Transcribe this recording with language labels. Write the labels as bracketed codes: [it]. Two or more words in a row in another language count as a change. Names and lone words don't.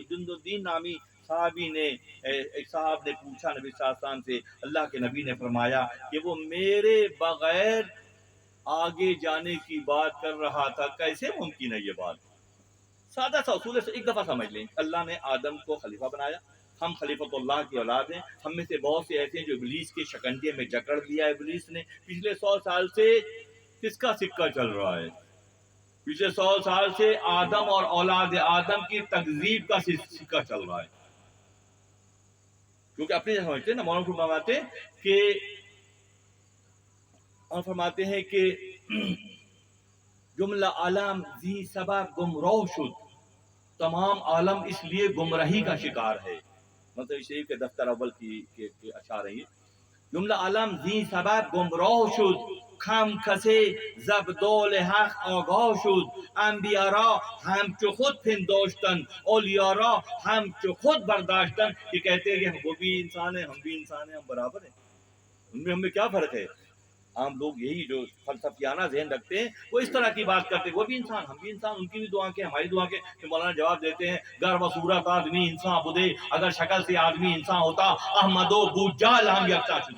[ur] جندالدین نامی صحابی نے، ایک صاحب نے پوچھا نبی [ar] صلی اللہ علیہ وسلم [ur] سے، اللہ کے نبی نے فرمایا کہ وہ میرے بغیر آگے جانے کی بات کر رہا تھا، کیسے ممکن ہے یہ بات? سادہ سا اصول ہے، ایک دفعہ سمجھ لیں. اللہ نے آدم کو خلیفہ بنایا, ہم خلیفۃ کی اولاد ہیں. ہم میں سے بہت سے ایسے ہیں جو ابلیس کے شکنجے میں جکڑ دیا ابلیس نے. پچھلے 100 سال سے کس کا سکہ چل رہا ہے؟ پچھلے 100 سال سے آدم اور اولاد آدم کی تکذیب کا سکہ چل رہا ہے. کیونکہ اپنے سمجھتے ہیں نا، مولانا فرماتے ہیں کہ [fa] جملہ عالم زی سبب گمراہ شد، [ur] تمام عالم اس لیے گمراہی کا شکار ہے. مطلب شریف کے دفتر اول کی اشعار ہیں. [fa] جملہ عالم زی سبب گمراہ شد، خم کسے زب دول حق آگاہ شد. انبیاء را همچو خود پنداشتن، اولیاء را همچو خود برداشتن. [ur] یہ کہتے ہیں کہ وہ بھی انسان ہیں، ہم بھی انسان ہیں، ہم برابر ہیں. ان میں ہمیں کیا فرق ہے؟ عام لوگ یہی جو فلسفیانہ ذہن رکھتے ہیں وہ اس طرح کی بات کرتے ہیں. وہ بھی انسان، ہم بھی انسان، ان کی بھی دو آنکھیں ہماری دو آنکھیں. کہ مولانا جواب دیتے ہیں، [fa] گر و صورت آدمی انسان بدے، [ur] اگر شکل سے آدمی انسان ہوتا [fa] احمد و ابو جہل ہم یکساں شدے.